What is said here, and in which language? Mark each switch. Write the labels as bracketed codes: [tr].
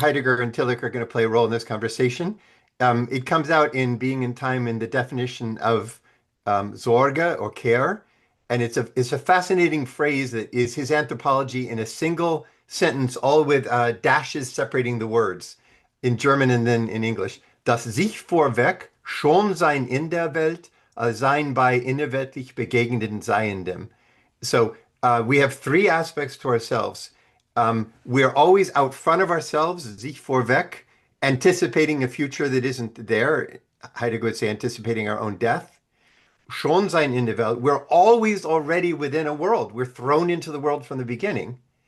[en] Heidegger and Tillich are going to play a role in this conversation. It comes out in Being in Time in the definition of Sorge or care, and it's a fascinating phrase that is his anthropology in a single sentence, all with dashes separating the words in German and then in English. [de] Das sich vorweg schon sein in der Welt, sein bei innerweltlich begegneten Seiendem. [en] So we have three aspects to ourselves. We're always out front of ourselves, sich vorweg, anticipating a future that isn't there. Heidegger would say anticipating our own death. [de] Schon sein in der Welt. [en] We're always already within a world. We're thrown into the world from the beginning